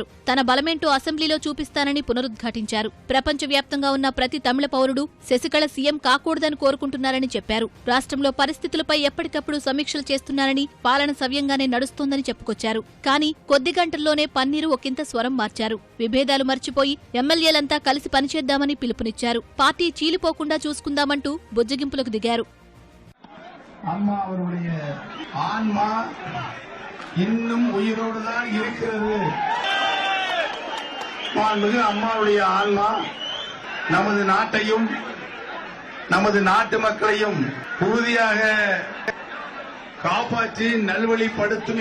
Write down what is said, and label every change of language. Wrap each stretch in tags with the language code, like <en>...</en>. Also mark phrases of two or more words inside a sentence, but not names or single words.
<te>తన బలమేంటో అసెంబ్లీలో చూపిస్తానని పునరుద్ఘాటించారు. ప్రపంచవ్యాప్తంగా ఉన్న ప్రతి తమిళ పౌరుడు శశికళ సీఎం కాకూడదని కోరుకుంటున్నారని చెప్పారు. రాష్ట్రంలో పరిస్థితులపై ఎప్పటికప్పుడు సమీక్షలు చేస్తున్నారని, పాలన సవ్యంగానే నడుస్తోందని చెప్పుకొచ్చారు. కానీ కొద్ది గంటల్లోనే పన్నీరు ఒకంత స్వరం మార్చారు. విభేదాలు మర్చిపోయి ఎమ్మెల్యేలంతా కలిసి పనిచేద్దామని పిలుపునిచ్చారు. పార్టీ చీలిపోకుండా చూసుకుందామంటూ బుజ్జగింపులకు దిగారు.</te> <ta>அம்மா அவருடைய ஆன்மா இன்னும் உயிரோடு தான் இருக்கிறது. மாண்புமிகு அம்மாவுடைய ஆன்மா நமது நாட்டையும் நமது நாட்டு மக்களையும் உறுதியாக காப்பாற்றி நல்வழிப்படுத்தும்</ta>